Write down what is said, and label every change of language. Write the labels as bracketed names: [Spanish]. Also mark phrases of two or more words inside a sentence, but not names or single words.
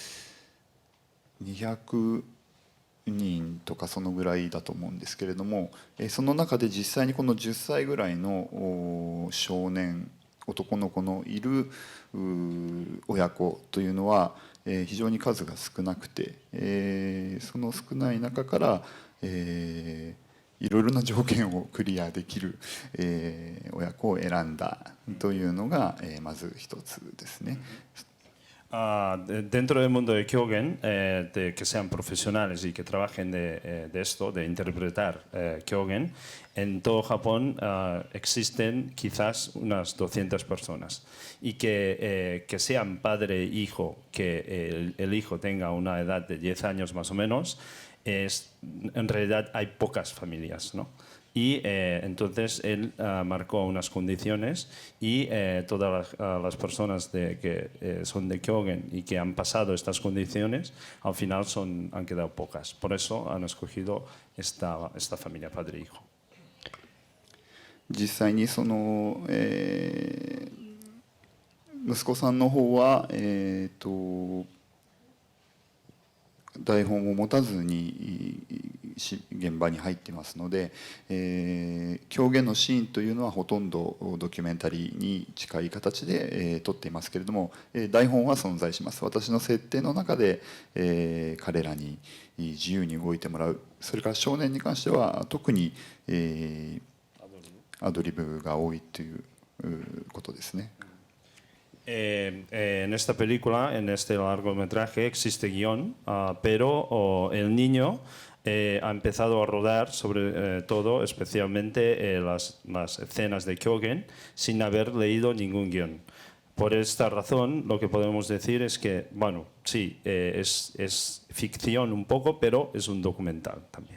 [Japanese] 人とかそのぐらいだと思うんですけれども、その中で実際にこの10歳ぐらいの少年男の子のいる親子というのは非常に数が少なくて、その少ない中からいろいろな条件をクリアできる親子を選んだというのがまず一つですね。 [Spanish] Dentro del mundo de Kyogen, de que sean profesionales y que trabajen de esto, de interpretar Kyogen, en todo Japón existen quizás unas 200 personas. Y que sean padre e hijo, que el hijo tenga una edad de 10 años más o menos, en realidad hay pocas familias, ¿no? Y entonces él marcó unas condiciones y todas las personas que son de Kyogen y que han pasado estas condiciones, al final han quedado pocas. Por eso han escogido esta familia padre e hijo. [Japanese] 実際に息子さんの方は台本を持たずに現場に入っていますので、狂言のシーンというのはほとんどドキュメンタリーに近い形で、撮っていますけれども、台本は存在します。私の設定の中で、彼らに自由に動いてもらう。それから少年に関しては特に、アドリブが多いということですね。 [Spanish] En esta película, en este largometraje, existe guión, pero el niño ha empezado a rodar sobre todo, especialmente las escenas de Kyogen, sin haber leído ningún guión. Por esta razón, lo que podemos decir es que, bueno, sí, es ficción un poco, pero es un documental también.